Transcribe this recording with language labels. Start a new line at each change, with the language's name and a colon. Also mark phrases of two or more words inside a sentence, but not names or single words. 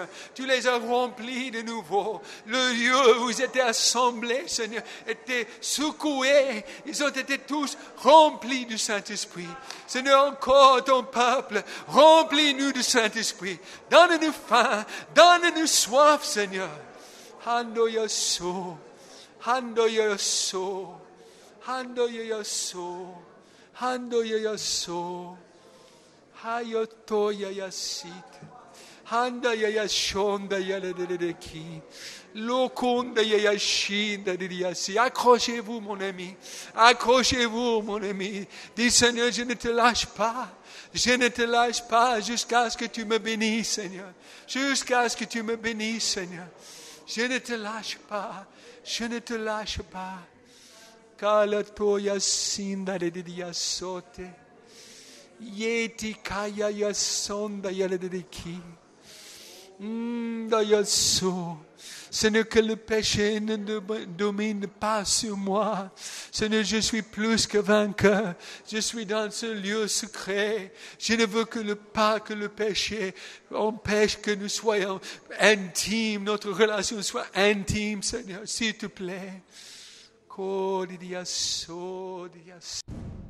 French: Tu les as remplis de nouveau. Le lieu où ils étaient assemblés, Seigneur, était secoué. Ils ont été tous remplis du Saint-Esprit. Seigneur, encore ton peuple, remplis-nous du Saint-Esprit. Donne-nous faim, donne-nous soif, Seigneur. Hando yaso, hando yaso. Hando yaso, hando yaso, hayoto yasit, handa yashonda yaledeki, lokonda yashinda yasi. Accrochez-vous, mon ami, accrochez-vous, mon ami. Dis, Seigneur, je ne te lâche pas. Je ne te lâche pas jusqu'à ce que tu me bénisses, Seigneur. Jusqu'à ce que tu me bénisses, Seigneur. Je ne te lâche pas. Je ne te lâche pas. Kala toya sinda de dia sote. Yeti kaya ya sonda ya de ki. Da ya so. Seigneur, que le péché ne domine pas sur moi. Seigneur, je suis plus que vainqueur. Je suis dans ce lieu secret. Je ne veux pas que le péché empêche que nous soyons intimes, notre relation soit intime, Seigneur, s'il te plaît.